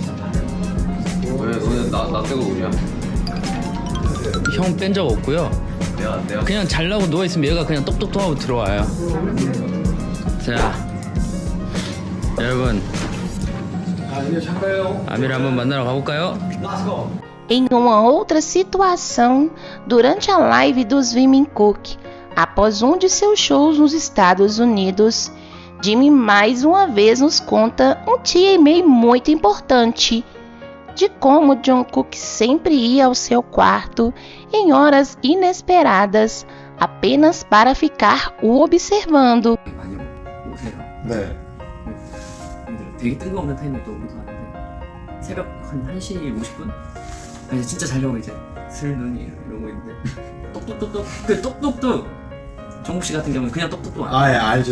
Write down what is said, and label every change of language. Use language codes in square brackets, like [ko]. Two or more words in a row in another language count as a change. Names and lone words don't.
[ko] 왜 나 빼고 우리야? 형 뺀 적 없고요. 내가 그냥 잘라고 누워있으면 얘가 그냥 똑똑똑 하고 들어와요. 자, 여러분, 아미를 한번 만나러 가볼까요? [pt] Em uma outra situação, durante a live dos Jungkook, após um de seus shows nos Estados Unidos, Jimmy mais uma vez nos conta um TMA muito importante de como Jungkook sempre ia ao seu quarto em horas inesperadas, apenas para ficar o observando. [ko] 많이 오세요. 네. 되게 뜬금없는 타이밍에 또 오기도 하는데 새벽 한 1시 50분? 아니 진짜 자려고 이제 슬 눈이 이러고 있는데 똑똑똑똑 그 똑똑똑 정국 씨 같은 경우는 그냥 똑똑똑 안 예, 알죠.